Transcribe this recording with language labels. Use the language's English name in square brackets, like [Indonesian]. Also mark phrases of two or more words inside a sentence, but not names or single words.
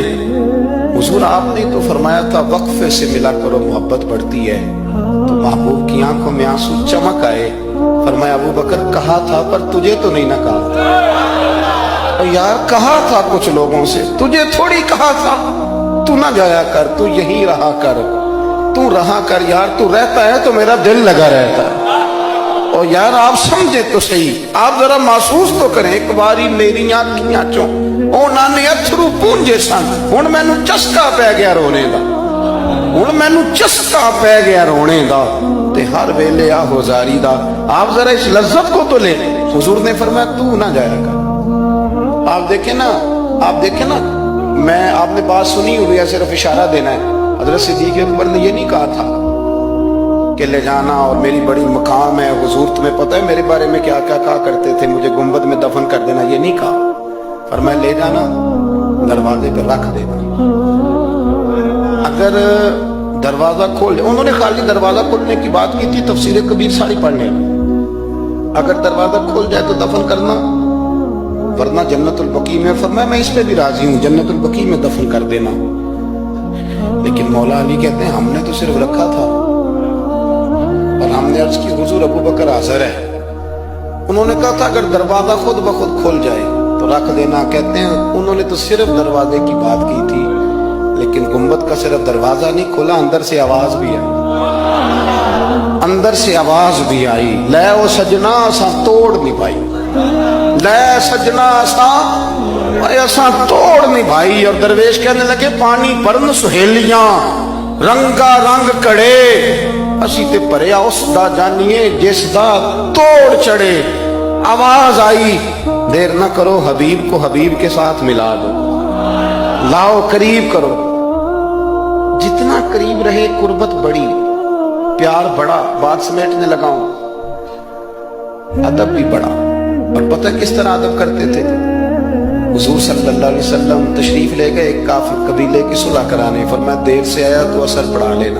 [Urdu] حضور آپ نے تو فرمایا تھا وقفے سے ملا کرو محبت بڑھتی ہے، تو محبوب کی آنکھوں میں آنسو چمک آئے، فرمایا ابو بکر کہا تھا پر تجھے تو نہیں نہ کہا، یار کہا تھا کچھ لوگوں سے، تجھے تھوڑی کہا تھا، تو نہ جایا کر، تو یہی رہا کر، تو رہا کر یار، تو رہتا ہے تو میرا دل لگا رہتا ہے۔ اور یار آپ سمجھے تو صحیح، آپ ذرا محسوس تو کریں، [Punjabi] ایک باری میری آنکھیاں چوں اونا نے اتھرو پونجے سن، ہن مینوں چسکا پہ گیا رونے دا، ہن مینوں چسکا پہ گیا رونے دا، تے ہر ویلے آہو زاری دا۔ [Urdu] آپ ذرا اس لذت کو تو لیں۔ حضور نے فرمایا تو نہ جایا کر۔ آپ دیکھیں نا میں آپ نے بات سنی ہوئی ہے، صرف اشارہ دینا ہے۔ حضرت صدیق اکبر نے یہ نہیں کہا تھا کہ لے جانا اور میری بڑی مقام ہے، حضور تمہیں پتہ ہے میرے بارے میں کیا کیا کہا کرتے تھے، مجھے گنبد میں دفن کر دینا، یہ نہیں کہا۔ فرمایا لے جانا، دروازے پہ رکھ دینا. اگر دروازہ کھول جائے، انہوں نے خالی دروازہ کھولنے کی بات کی تھی تفسیر کبیر ساری پڑھنے میں، اگر دروازہ کھول جائے تو دفن کرنا، ورنہ جنت البقیع میں، فرمایا میں اس پہ بھی راضی ہوں، جنت البقیع میں دفن کر دینا. لیکن مولا علی کہتے ہیں ہم نے تو صرف رکھا تھا، اور ہم نے عرض کی حضور ابو بکر حاضر ہے. انہوں نے کہا تھا اگر دروازہ خود بخود کھول جائے تو رکھ دینا. کہتے ہیں انہوں نے تو صرف دروازے کی بات کی تھی، لیکن گنبد کا صرف دروازہ نہیں کھولا، اندر سے آواز بھی آئی، اندر سے آواز بھی آئی, अंदर से आवाज भी आई, [Punjabi] لے او سجنا اساں توڑ نہیں پائی، لے سجنا اساں توڑ نہیں بھائی. [Urdu] اور درویش کہنے لگے [Punjabi] پانی بھرن سہیلیاں رنگا رنگ کڑے، اسی تے بھریا اس دا جانیے جس دا توڑ چڑھے. [Urdu] آواز آئی دیر نہ کرو، حبیب کو حبیب کے ساتھ ملا دو، لاؤ قریب کرو. جتنا قریب رہے قربت بڑی، پیار بڑا، بات سمیٹنے لگاؤں، ادب بھی بڑا. اور پتہ کس طرح ادب کرتے تھے؟ حضور [Arabic] صلی اللہ علیہ وسلم [Urdu] تشریف لے گئے ایک کافر قبیلے کی صلح کرانے، فرمایا دیر سے آیا تو عصر پڑھا لینا.